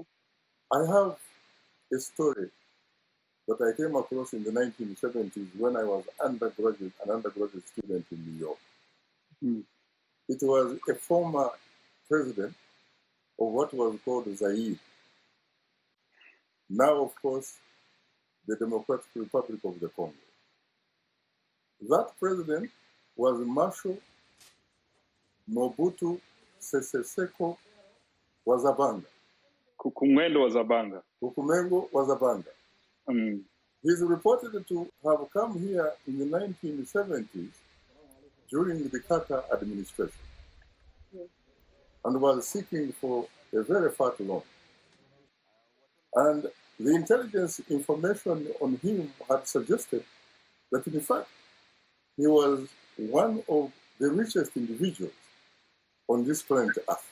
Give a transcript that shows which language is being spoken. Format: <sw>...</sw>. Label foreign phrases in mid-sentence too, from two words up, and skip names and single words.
<en>I have a story that I came across in the 1970s when I was an undergraduate student in New York. Mm. It was a former president of what was called Zaire. Now, of course, the Democratic Republic of the Congo. That president was Marshal Mobutu Sese Seko Wazabanga. Kukumendo Wazabanga. Kukumengo Wazabanga. Mm. He's reported to have come here in the 1970s during the Carter administration and was seeking for a very fat loan. And the intelligence information on him had suggested that, in fact, he was one of the richest individuals on this planet Earth.</en>